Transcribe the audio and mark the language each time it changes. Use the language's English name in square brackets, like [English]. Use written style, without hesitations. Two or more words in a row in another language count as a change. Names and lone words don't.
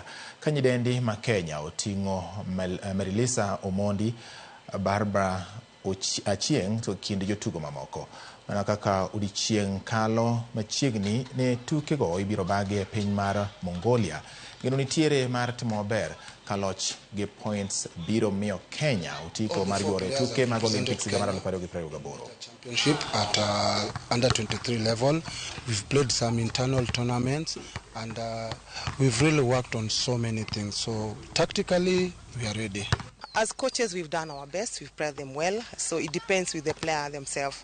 [Luo (Kenya and Tanzania)] Ka nyidendi ma Kenya oting'o Marilisa Omondi, Barbara Achieng' to kind jotugo mamoko. Mana kaka odiechieng' kalo machiegni ne tukego ibiro bagi e piny mar Mongolia. Geno nitiere mar timo maber ka loch gi points biro miyo Kenya otiko mar yuoro tuke mag Olympics higa mar 2028. [English] Championship at under 23 level. We've played some internal tournaments and we've really worked on so many things. So tactically, we are ready. As coaches, we've done our best. We've prepared them well. So it depends with the player themselves.